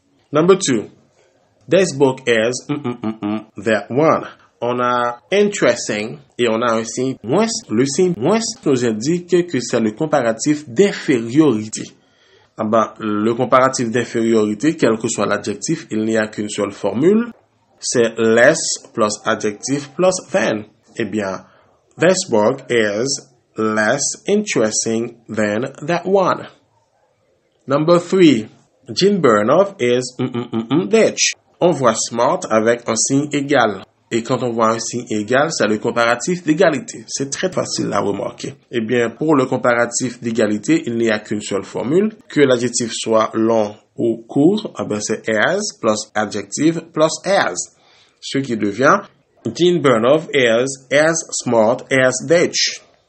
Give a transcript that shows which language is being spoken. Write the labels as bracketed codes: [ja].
[en] Number 2. This book is that one. [fr] on a interesting et on a un signe moins. Le signe moins nous indique que c'est le comparatif d'infériorité. Le comparatif d'infériorité, quel que soit l'adjectif, il n'y a qu'une seule formule. C'est [en] less plus adjective plus than. [fr] Eh bien, [en] this book is less interesting than that one. Number 3. Jean Burnoff is bitch. [fr] On voit smart avec un signe égal. Et quand on voit un signe égal, c'est le comparatif d'égalité. C'est très facile à remarquer. Eh bien, pour le comparatif d'égalité, il n'y a qu'une seule formule. Que l'adjectif soit long ou court, c'est [en] as plus adjective plus as. [fr] Ce qui devient [en] Jean Burnoff is as smart as bitch.